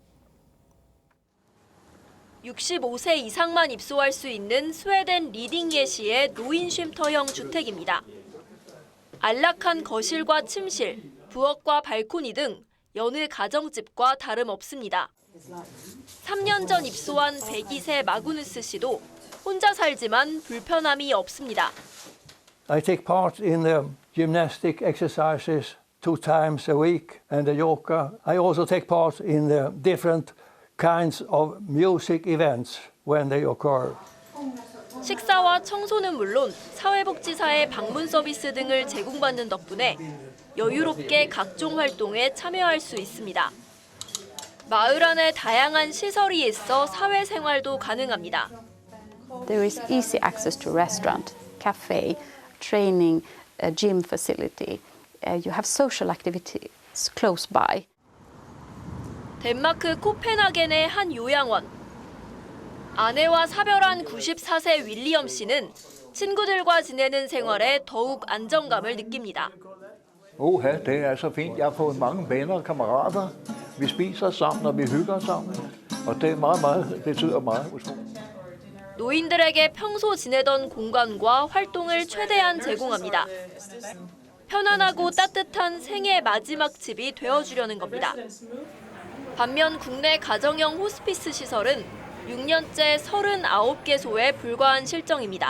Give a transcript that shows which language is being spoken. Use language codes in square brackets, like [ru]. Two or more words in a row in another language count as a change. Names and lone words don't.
[ko] 65세 이상만 입소할 수 있는 스웨덴 리딩 예시의 노인 쉼터형 주택입니다. 안락한 거실과 침실, 부엌과 발코니 등 여느 가정집과 다름없습니다. 3년 전 입소한 102세 마구누스 씨도 혼자 살지만 불편함이 없습니다. [en] I take part in the gymnastic exercises 2 times a week and the yoga. I also take part in the different kinds of music events when they occur. [ko] 식사와 청소는 물론 사회복지사의 방문 서비스 등을 제공받는 덕분에 여유롭게 각종 활동에 참여할 수 있습니다. 마을 안에 다양한 시설이 있어 사회생활도 가능합니다. [en] There is easy access to restaurant, cafe, training, gym facility. You have social activities close by. [ko] 덴마크 코펜하겐의 한 요양원. 아내와 사별한 94세 윌리엄 씨는 친구들과 지내는 생활에 더욱 안정감을 느낍니다. [da] Det er så fint. Jeg har fået mange venner og kammerater. Vi spiser sammen, og vi hygger sammen. Og det betyder meget. [ko] 노인들에게 평소 지내던 공간과 활동을 최대한 제공합니다. 편안하고 따뜻한 생애 마지막 집이 되어주려는 겁니다. 반면 국내 가정형 호스피스 시설은 6년째 39개소에 불과한 실정입니다.